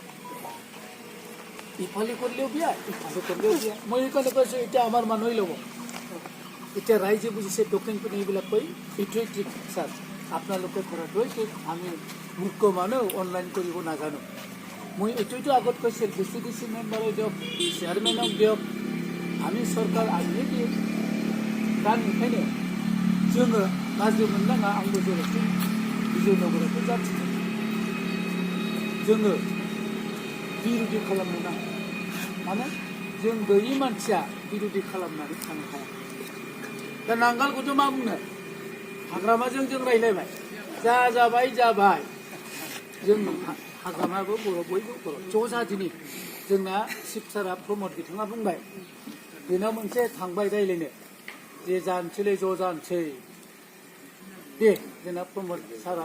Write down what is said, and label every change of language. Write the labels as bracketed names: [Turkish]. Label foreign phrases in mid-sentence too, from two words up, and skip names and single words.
[Assamese] ইফালে করলেও বিয়া ইফালে করলেও বিয়া মই এইকাৰণে কৈছোঁ এতিয়া আমাৰ মানুহে ল'ব এতিয়া ৰাইজে বুজিছে টোকেন পিনে এইবিলাক কৈ এইটোৱেই ঠিক ছাৰ আপোনালোকে কৰাটোৱেই ঠিক আমি মূৰ্খ মানুহ অনলাইন কৰিব নাজানো মই এইটোৱেতো আগত কৈছিল বিচিডিসি মেম্বাৰে দিয়ক চেয়াৰমেনক দিয়ক আমি চৰকাৰ আমিয়ে দিওঁ [Bodo] दा ओंखायनो जोङो गाज्रि मोननाङा आंबो जेरैखि बिजयनगरखौ जाथिदों जोङो बिरुदि खालामनो नाङा माने जों गैयि मानसिया बिरुदि खालामनानै थानो हाया दा नांगालखौथ' मा बुंनो हाग्रामाजों जों रायलायबाय जा जाबाय जाबाय जों हाग्रामाबो बर' बयबो बर' ज' जादिनि जोंना चिफ सारा प्रमद बिथाङा बुंबाय बेनाव मोनसे थांबाय रायलायनो जे जानोसैलै ज' जानोसै दे जोंना प्रमद सारा